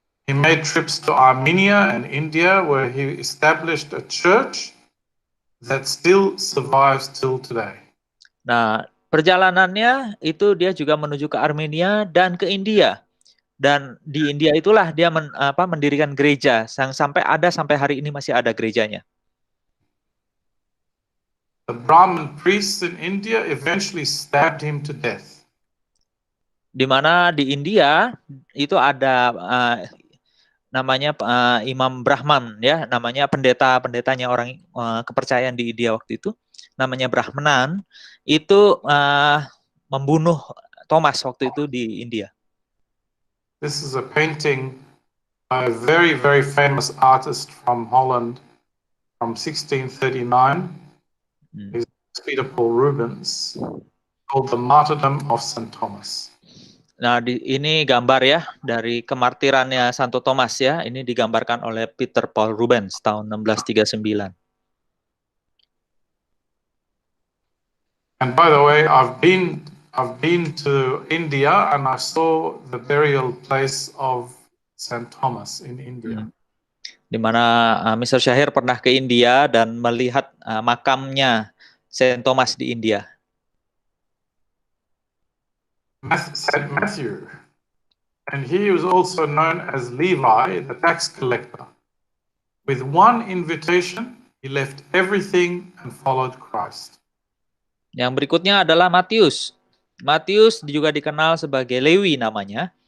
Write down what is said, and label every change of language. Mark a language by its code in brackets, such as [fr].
[en] He made trips to Armenia and India, where he established a church that still survives till today. [id] Nah, perjalanannya itu dia juga menuju ke Armenia dan ke India. Dan di India itulah dia mendirikan gereja sampai hari ini masih ada gerejanya. [en] The Brahmin priests in India eventually stabbed him to death. [id] Di mana di India itu ada namanya Imam Brahman ya, namanya pendetanya orang kepercayaan di India waktu itu. namanya Brahmanan itu membunuh Thomas waktu itu di India. [en] This is a painting by a very, very famous artist from Holland from 1639. His Peter Paul Rubens, called The Martyrdom of St. Thomas. [id] Nah, ini gambar ya dari kemartirannya Santo Thomas ya. Ini digambarkan oleh Peter Paul Rubens tahun 1639. [en] And by the way, I've been to India and I saw the burial place of St. Thomas in India. [id] Di mana Mr. Syahir pernah ke India dan melihat makamnya Saint Thomas di India. [en] Saint Matthew, and he was also known as Levi, the tax collector. With one invitation, he left everything and followed Christ. [id] Yang berikutnya adalah Matius. Matius juga dikenal sebagai Lewi namanya.